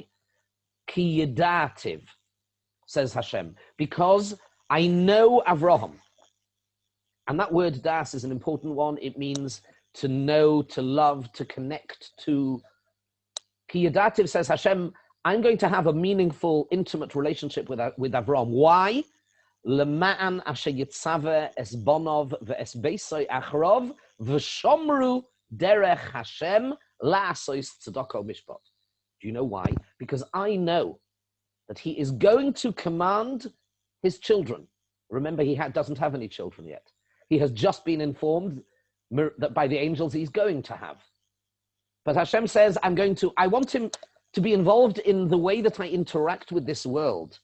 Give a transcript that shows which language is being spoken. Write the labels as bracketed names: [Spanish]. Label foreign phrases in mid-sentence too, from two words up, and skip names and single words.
[Hebrew] כי ידעתיו, [English] says Hashem, because I know Avraham. And that word das is an important one. It means to know, to love, to connect to. [Hebrew] כי ידעתיו, [English] says Hashem, I'm going to have a meaningful, intimate relationship with Avraham. Why? [Hebrew] למען אשר יצוה את בניו ואת ביתו אחריו ושמרו דרך השם לעשות צדקה משפט. [English] Do you know why? Because I know that he is going to command his children. Remember, he doesn't have any children yet. He has just been informed that by the angels he's going to have. But Hashem says, I want him to be involved in the way that I interact with this world.